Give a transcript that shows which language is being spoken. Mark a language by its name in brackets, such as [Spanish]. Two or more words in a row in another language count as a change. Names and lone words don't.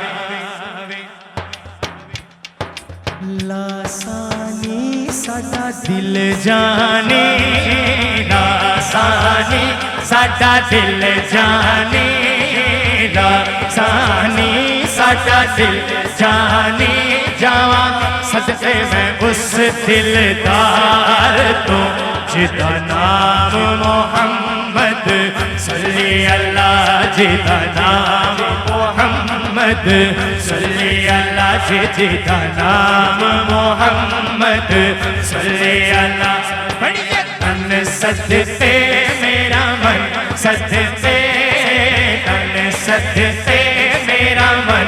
[Punjabi] لاثانی ساڈا دل جانے، لاثانی ساڈا دل جانے, लासानी साडा दिल जाने, لاثانی ساڈا دل جانے جاوا صدقے میں اس دلدار تو جدا نام محمد [Arabic] صل على, [Punjabi] جدا نام محمد [Arabic] صل على, [Punjabi] جدا نام محمد [Arabic] صل على. [Punjabi] تن صدقے میرا من صدقے، تن صدقے میرا من